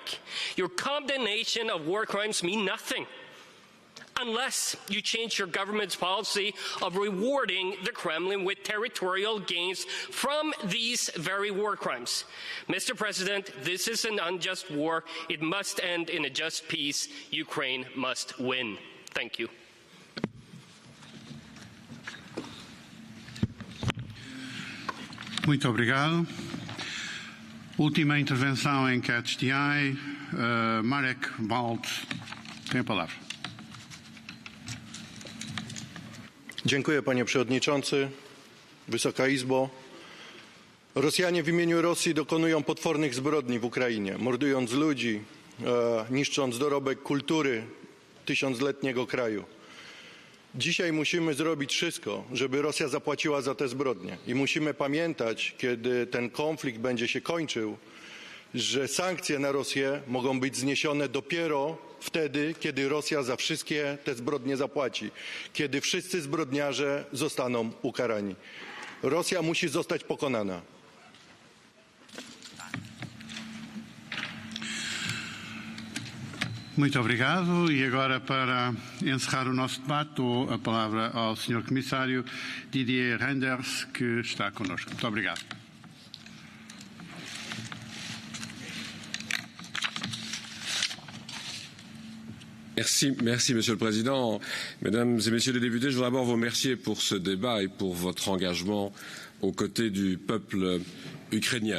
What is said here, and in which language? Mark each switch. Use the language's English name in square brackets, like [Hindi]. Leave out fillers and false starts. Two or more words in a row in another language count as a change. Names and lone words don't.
[English] Your condemnation of war crimes mean nothing unless you change your government's policy of rewarding the Kremlin with territorial gains from these very war crimes. Mr. President, this is an unjust war. It must end in a just peace. Ukraine must win. Thank you. [Portuguese] Muito obrigado. Última intervenção em [English] Catch the Eye, [Portuguese] Marek Wald tem a palavra. [Polish] Dziękuję, panie przewodniczący. Wysoka Izbo. Rosjanie w imieniu Rosji dokonują potwornych zbrodni w Ukrainie, mordując ludzi, niszcząc dorobek kultury tysiącletniego kraju. Dzisiaj musimy zrobić wszystko, żeby Rosja zapłaciła za te zbrodnie. I musimy pamiętać, kiedy ten konflikt będzie się kończył, że sankcje na Rosję mogą być zniesione dopiero wtedy, kiedy Rosja za wszystkie te zbrodnie zapłaci, kiedy wszyscy zbrodniarze zostaną ukarani. Rosja musi zostać pokonana. [Portuguese] Muito obrigado. E agora, para encerrar o nosso debate, dou a palavra ao Sr. Comissário Didier Reynders, que está connosco. Muito obrigado. [French] Merci, Monsieur le Président. Mesdames et Messieurs les députés, je voudrais d'abord vous remercier pour ce débat et pour votre engagement aux côtés du peuple ukrainien.